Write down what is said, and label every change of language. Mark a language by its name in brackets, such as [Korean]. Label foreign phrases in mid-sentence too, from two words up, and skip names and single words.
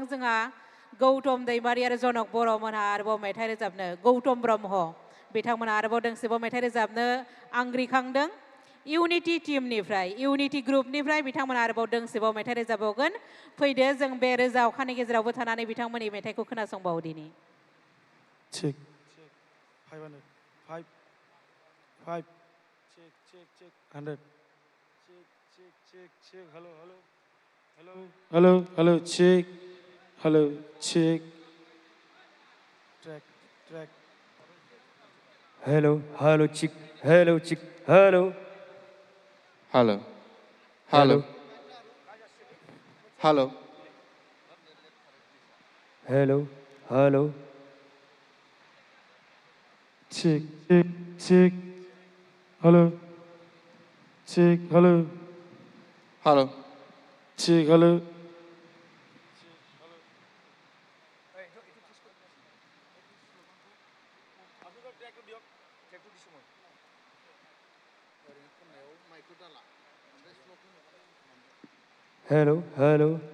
[Bodo] जोंहा गौतम दैमारि आरो जनक बर'मोनहा आरोबाव मेथाइ रोजाबनो गौतम ब्रह्म बिथांमोनहा आरोबाव दोंसेबाव मेथाइ रोजाबनो आंग्रिखांदों इउनिटि टीमनिफ्राय इउनिटि ग्रुपनिफ्राय बिथांमोनहा आरोबाव दोंसेबाव मेथाइ रोजाबबावगोन फैदो जों बे रोजा अखानि गेजेरावबो थानानै बिथांमोननि मेथाइखौ खोनासंबावदिनि [English] check 500 5 check check check 100 check check check check hello hello hello hello hello check hello check track track Hello hello check hello check hello Hello hello hello Hello hello check check check hello check hello हेलो check hello Hello hello